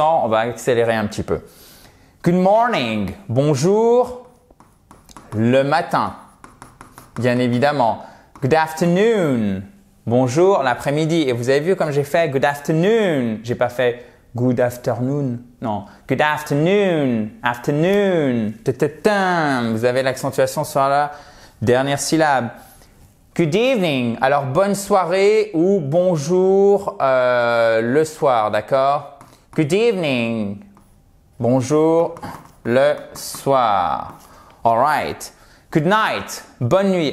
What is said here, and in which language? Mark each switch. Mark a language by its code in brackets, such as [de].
[fr] On va accélérer un petit peu. [en] Good morning, [fr] bonjour, le matin, bien évidemment. [en] Good afternoon, [fr] bonjour, l'après-midi. Et vous avez vu comme j'ai fait [en] good afternoon. [fr] J'ai pas fait [en] good afternoon, [fr] non. [en] Good afternoon, afternoon. [fr] Vous avez l'accentuation sur la dernière syllabe. [en] Good evening. [fr] Alors, bonne soirée ou bonjour le soir, d'accord? [en] Good evening. [fr] Bonjour le soir. [en] All right. Good night. [fr] Bonne nuit.